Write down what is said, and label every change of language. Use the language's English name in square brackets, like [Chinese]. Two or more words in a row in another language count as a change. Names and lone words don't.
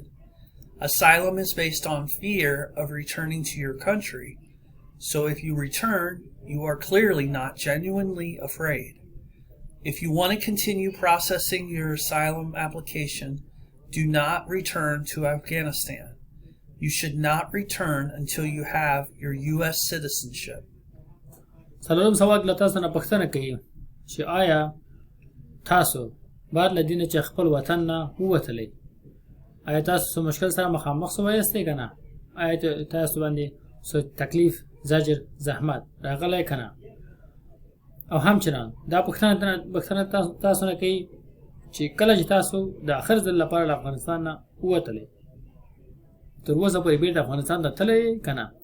[English] Asylum is based on fear of returning to your country, so if you return, you are clearly not genuinely afraid. If you want to continue processing your asylum application, do not return to Afghanistan. You should not return until you have your U.S. citizenship. [Pashto] څلورم سوال له تاسو نه پوښتنه کوي چې آیا تاسو بعد له دې نه چې خپل وطن نه ووتلی آیا تاسو مشکل سره مخامخ سوی یاستئ که نه آیا تاسو باندې تکلیف زجر زحمت راغلی که نه او همچنان دا پوښتنه تاسو نه کوي چې کله چې تاسو د آخر ځل لپاره له افغانستان نه ووتلی تر اوسه پورې بیرته افغانستان ته تللی که نه.